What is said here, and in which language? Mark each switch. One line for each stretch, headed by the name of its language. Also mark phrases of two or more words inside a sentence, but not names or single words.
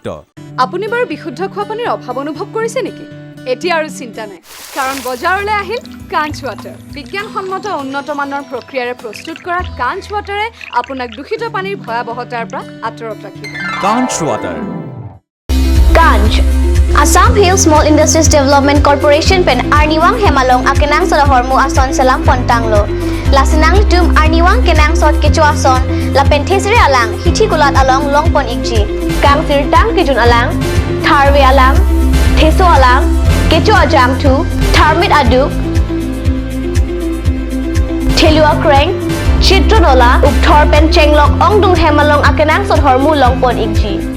Assamese: আপুনি বাৰু বিশুদ্ধ খোৱা পানীৰ অভাৱ অনুভৱ কৰিছে নেকি এতিয়া আৰু চিন্তা নাই কাৰণ বজাৰলৈ আহিল কাঞ্চ ৱাটাৰ বিজ্ঞানসন্মত উন্নত মানৰ প্ৰক্ৰিয়াৰে প্ৰস্তুত কৰা কাঞ্চ ৱাটাৰে আপোনাক দূষিত পানীৰ ভয়াৱহতাৰ পৰা আঁতৰত ৰাখিব কাঞ্চ ৱাটাৰ
Karbi: Ganj, Assam Hill Small Industries Development Corporation pen Arniwang Hemalong akenang salahormu ason salam pontanglo. Lasinang litum Arniwang kenang sot kecu ason la pentesiri alang hithi gulat along long pon ikji. Kang sirtang kijun alang, tharwe alang, theso alang, kecu ajam tu, tharmit aduk, thelua kreng, chitronola upthor pen chenglok ongdung Hemalong akenang sot hormu long pon ikji.